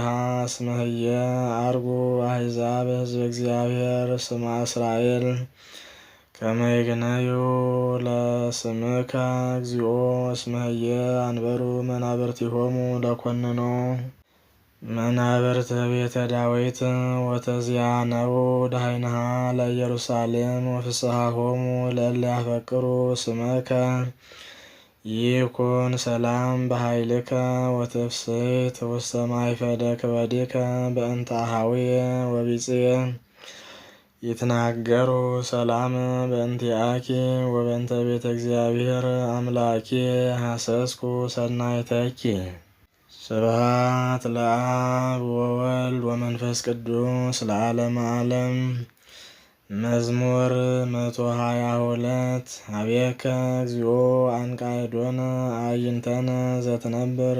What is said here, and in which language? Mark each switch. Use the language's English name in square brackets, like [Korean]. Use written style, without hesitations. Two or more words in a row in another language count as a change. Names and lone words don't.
[Geez] እስመ ህየ አርጉ አሕዛብ ሕዝበ እግዚአብሔር ስመ እስራኤል ከመ ይግነዩ ለስምከ እግዚኦ እስመ ህየ አንበሩ መናብርቲሆሙ ለኰንኖ መናብርተ ቤተ ዳዊት ወተዚአነው ዳህይንሃ ለኢየሩሳሌም ወፍስሐሆሙ ለእለ ያፈቅሩ ስመከ ይኩን ሰላም በኃይልከ ወትፍስሕት ውስተ ማእፈደ ክበዲከ በእንተ አኀዊየ ወቢጽየ ይትናገሩ ሰላም በእንቲአኪ ወበእንተ ቤተ እግዚአብሔር አምላኪ ሐሰስኩ ሰናይተኪ። ስብሐት ለአብ ወወልድ ወመንፈስ ቅዱስ ለዓለመ ዓለም። መዝሙር 122 አቤከ እግዚኦ አንቃዕዶነ አዕይንተነ ዘትነብር